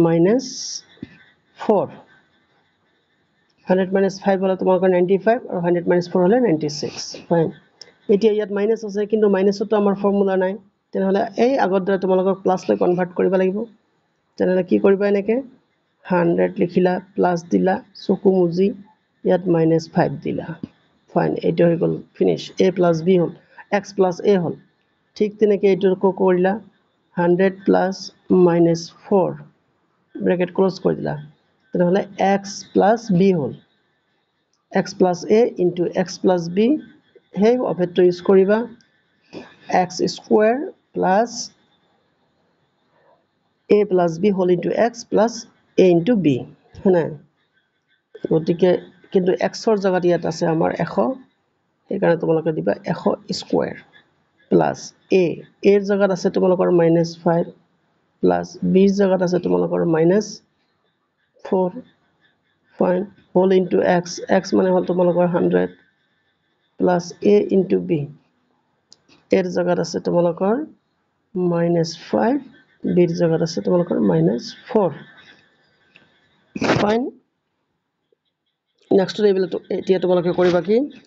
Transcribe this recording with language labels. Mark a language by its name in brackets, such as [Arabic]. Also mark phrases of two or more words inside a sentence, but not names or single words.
[Assamese] minus 4 100 minus 5 হলে তোমালোকৰ 95 আৰু 100 minus 4 হলে 96 ফাইন এতিয়া ইয়াত মাইনাস আছে কিন্তু মাইনাসটো আমাৰ ফৰ্মুলা নাই তেনেহলে এই আগৰ দৰে তোমালোকক প্লাস লৈ কনভাৰ্ট কৰিব লাগিব তেনেহলে কি কৰিবা এনেকে 100 লিখিলা প্লাস দিলা চকু মুজি ইয়াত -5 দিলা ফাইন এইটো হৈ গল ফিনিশ [English] a plus b [Assamese] হল [English] x plus a [Assamese] হল ঠিক তেনেকে এইটো কৰিলা [English] 100 plus -4 bracket close [Assamese] কৰি দিলা তেনেহলে [English] x plus b [Assamese] হল [English] x plus a into x plus b [Assamese] হেই অভেদটো ইউজ কৰিবা [English] x square plus a plus b whole into x plus a into b [Assamese] হয়না গতিকে কিন্তু এক্সৰ জায়গাত ইয়াত আছে আমাৰ 100 সেইকাৰণে তোমালোকে দিবা [English] 100 square plus a [Assamese] এর জায়গাত আছে তোমালোকৰ -5 প্লাস b এর জায়গাত আছে তোমালোকৰ -4 ফাইন [English] whole into x x [Assamese] মানে হল তোমালোকৰ 100 [English] plus a into b [Assamese] এর জায়গাত আছে তোমালোকৰ -5 b এর জায়গাত আছে তোমালোকৰ -4 ফাইন [English] next table [Assamese] এতিয়া তোমালোকে কৰিবা কি